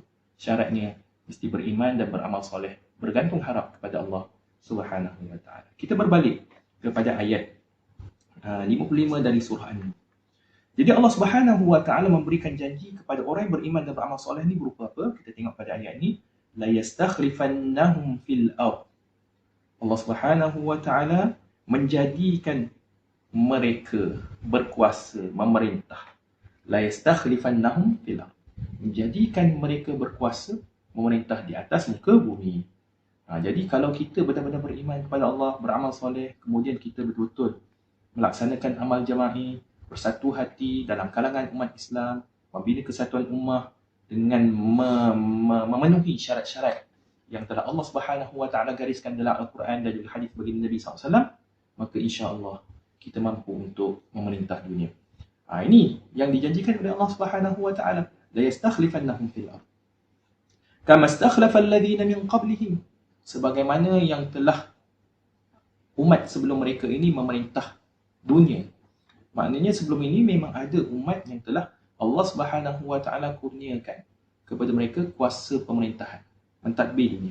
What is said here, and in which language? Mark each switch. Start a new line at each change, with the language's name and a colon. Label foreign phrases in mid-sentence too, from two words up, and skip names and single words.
Malay: Syaratnya mesti beriman dan beramal soleh, bergantung harap kepada Allah Subhanahu Wa Taala. Kita berbalik kepada ayat 55 dari surah An-Nur. Jadi Allah Subhanahu Wa Taala memberikan janji kepada orang yang beriman dan beramal soleh ni berupa apa? Kita tengok pada ayat ni,
Arabic: ليستخلفنهم في الأرض.
Malay: Allah Subhanahu Wa Taala menjadikan mereka berkuasa, memerintah.
Arabic: ليستخلفنهم في الأرض.
Malay: Menjadikan mereka berkuasa, memerintah di atas muka bumi. Jadi kalau kita benar-benar beriman kepada Allah, beramal soleh, kemudian kita betul-betul melaksanakan amal jama'i, bersatu hati dalam kalangan umat Islam, membina kesatuan ummah dengan memenuhi syarat-syarat yang telah Allah Subhanahu Wa Taala gariskan dalam Al-Quran dan juga hadis baginda Nabi SAW, maka insya-Allah kita mampu untuk memerintah dunia. Ini yang dijanjikan oleh Allah Subhanahu Wa Taala,
Arabic: ليستخلفنهم في الأرض كما استخلف الذين من قبلهم,
Malay: sebagaimana yang telah umat sebelum mereka ini memerintah dunia. Maknanya sebelum ini memang ada umat yang telah Allah Subhanahu Wa Taala kurniakan kepada mereka kuasa pemerintahan, mentadbir dunia.